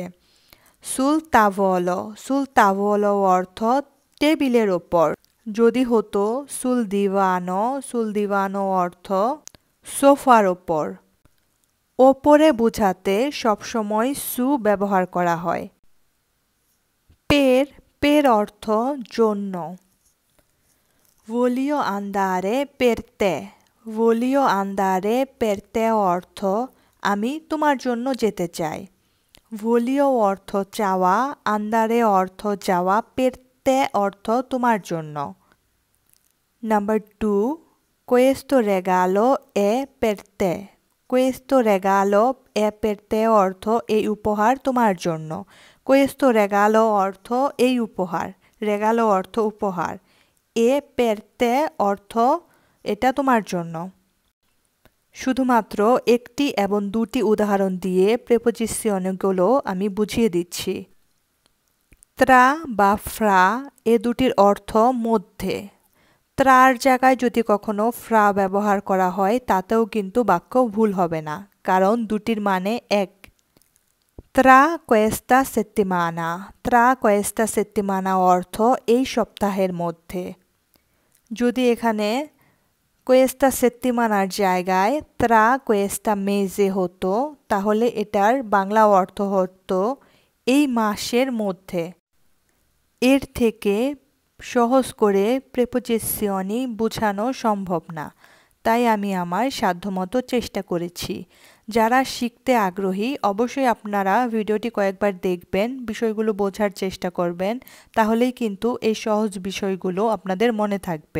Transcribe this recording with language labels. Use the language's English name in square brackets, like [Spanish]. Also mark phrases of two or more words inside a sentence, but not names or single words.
[Italian] sul tavolo. sul tavolo [Bangla] অর্থ টেবিলের ওপর। যদি হতো [Italian] sul divano, sul divano [Bangla] অর্থ সোফার ওপর। ওপরে বোঝাতে সবসময় সু ব্যবহার করা হয়। পের। পের অর্থ জন্য। [Italian] voglio andare per te। voglio andare per te [Bangla] অর্থ আমি তোমার জন্য যেতে চাই। voglio অর্থ চাওয়া, andare অর্থ যাওয়া, [Italian] per te [Bangla] অর্থ তোমার জন্য। নাম্বার 2, [Italian] questo regalo è per te। questo regalo è per te [Bangla] অর্থ এই উপহার তোমার জন্য। [Italian] questo regalo [Bangla] অর্থ এই উপহার, regalo অর্থ উপহার, [Italian] è per te [Bangla] অর্থ এটা তোমার জন্য। শুধুমাত্র একটি এবং দুটি উদাহরণ দিয়ে প্রেপোজিশনগুলো আমি বুঝিয়ে দিচ্ছি। ত্রা বা ফ্রা এ দুটির অর্থ মধ্যে। ত্রার জায়গায় যদি কখনো ফ্রা ব্যবহার করা হয় তাতেও কিন্তু বাক্য ভুল হবে না, কারণ দুটির মানে এক। [Italian] ত্রা questa settimana। tra questa settimana [Bangla] অর্থ এই সপ্তাহের মধ্যে। যদি এখানে [Italian] questa settimana [Bangla] র জায়গায় [Italian] tra questa mese [Bangla] হতো তাহলে এটার বাংলা অর্থ হতো এই মাসের মধ্যে। এর থেকে সহজ করে প্রেপোজিশনি বোঝানো সম্ভব না, তাই আমি আমার সাধ্যমতো চেষ্টা করেছি। যারা শিখতে আগ্রহী অবশ্যই আপনারা ভিডিওটি কয়েকবার দেখবেন, বিষয়গুলো বোঝার চেষ্টা করবেন, তাহলেই কিন্তু এই সহজ বিষয়গুলো আপনাদের মনে থাকবে।